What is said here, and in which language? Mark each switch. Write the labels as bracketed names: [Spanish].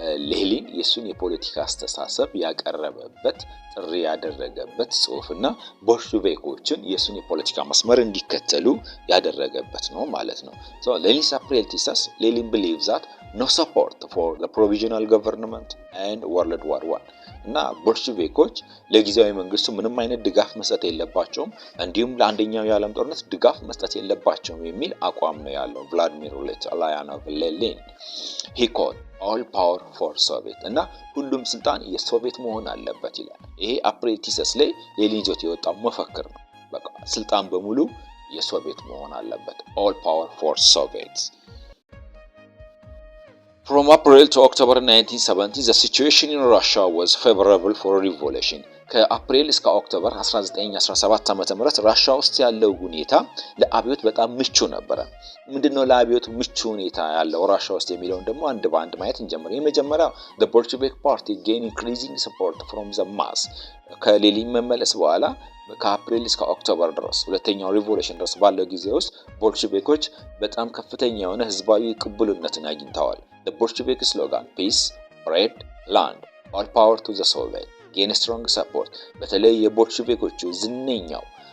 [Amharic] ሌኒን የሱን የፖለቲካ አስተሳሰብ ያቀረበበት ጥሪ ያደረገበት ጽሑፍና ቦልሼቪኮችን የሱን የፖለቲካ መስመር እንዲከተሉ ያደረገበት ነው ማለት ነው። so ሌኒን's አፕሪል ቲሰስ ሌኒን [English] believes that no support for the provisional government and World War I [Amharic] እና ቦልሼቪኮች ለጊዜያዊ መንግስቱ ምንም አይነት ድጋፍ መስጠት የለባቸውም እንዲሁም ለአንደኛው የዓለም ጦርነት ድጋፍ መስጠት የለባቸውም የሚል አቋም ነው ያለው ቭላዲሚር ኢሊች ኡልያኖቭ ሌኒን [English] he called all power for Soviet [Amharic] እና ሁሉም ስልጣን የሶቪየት መሆን አለበት ይላል። ይሄ አፕሪል ቲሰስ ላይ ሌኒን ይዞት የወጣው መፈክር ነው። በቃ ስልጣን በሙሉ የሶቪየት መሆን አለበት [English] all power for Soviets. From April to October 1970, the situation in Russia was favorable for revolution. [Amharic] ከአፕሪል እስከ ኦክቶበር 1917 ዓ.ም ራሻ ውስጥ ያለው ሁኔታ ለአብዮት በጣም ምቹ ነበረ። ምንድነው ለአብዮት ምቹ ሁኔታ ያለው ራሻ ውስጥ የሚለውን ደግሞ አንድ በአንድ ማየት እንጀምር። የመጀመሪያው [English] the Bolshevik party gained increasing support from the mass [Amharic] ከሌኒን መመለስ በኋላ ከአፕሪል እስከ ኦክቶበር ድረስ ሁለተኛው ሪቮሉሽን ድረስ ባለው ጊዜ ውስጥ ቦልሼቪኮች በጣም ከፍተኛ የሆነ ህዝባዊ ቅቡልነትን አግኝተዋል። [English] the Bolshevik slogan peace, bread, land, all power to the Soviet gained strong support [Amharic] በተለይ የቦልሼቪኮቹ ዝነኛው